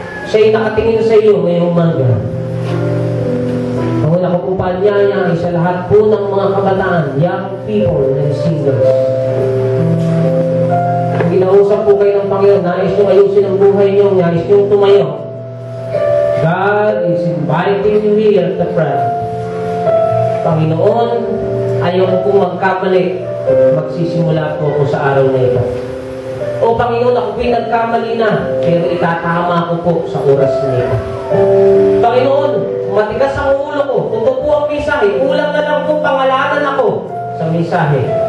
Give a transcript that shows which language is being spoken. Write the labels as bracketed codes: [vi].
[tl] Siya'y nakatingin sa iyo ngayong umaga. Ang una ko pong paanyaya ay sa lahat po ng mga kabataan, [en] young people and singles. [tl] Kinausap po kayo ng Panginoon, nais nyo ayusin ang buhay nyo, nais nyo tumayo. [en] God is inviting you here to pray. [tl] Panginoon, ayaw ko magkamali, magsisimula po ako sa araw na ito. O Panginoon, ako pinagkamali na, pero itatama ko po sa oras na ito. Panginoon, matigas ang ulo ko, totoo po ang mensahe, kulang na lang po pangalanan ako sa mensahe.